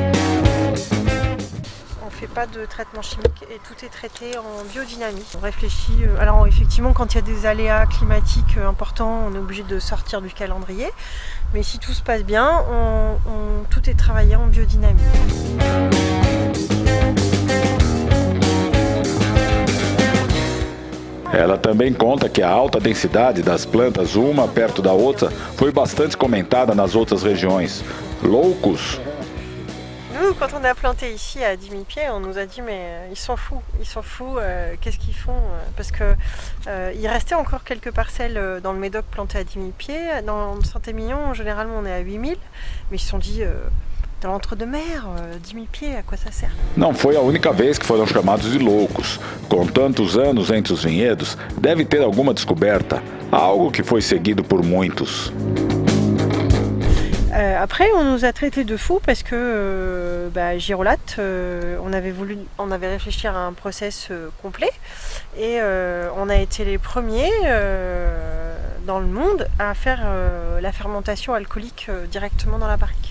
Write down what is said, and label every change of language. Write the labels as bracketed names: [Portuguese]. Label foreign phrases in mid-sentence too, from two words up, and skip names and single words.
[French] On ne fait pas de traitement chimique et tout est traité en biodynamie. On réfléchit, alors effectivement quand il y a des aléas climatiques importants, on est obligé de sortir du calendrier. Mais si tout se passe bien, tout est travaillé en biodynamie. [Portuguese] Ela também conta que a alta densidade das plantas, uma perto da outra, foi bastante comentada nas outras regiões. Loucos! [French] Nous, quand on a planté ici à 10 000 pieds, on nous a dit mais ils sont fous, qu'est-ce qu'ils font? Parce que il restait encore quelques parcelles dans le Médoc plantées à 10 000 pieds. Dans Saint-Émilion, généralement on est à 8 000, mais ils se sont dit dans l'entre-deux-mer, 10 000 pieds, à quoi ça sert? [Portuguese] Não foi a única vez que foram chamados de loucos. Com tantos anos entre os vinhedos, deve ter alguma descoberta, algo que foi seguido por muitos. [French] Après, on nous a traités de fous parce que Girolat, on avait réfléchi à un process complet et on a été les premiers dans le monde à faire la fermentation alcoolique directement dans la barrique.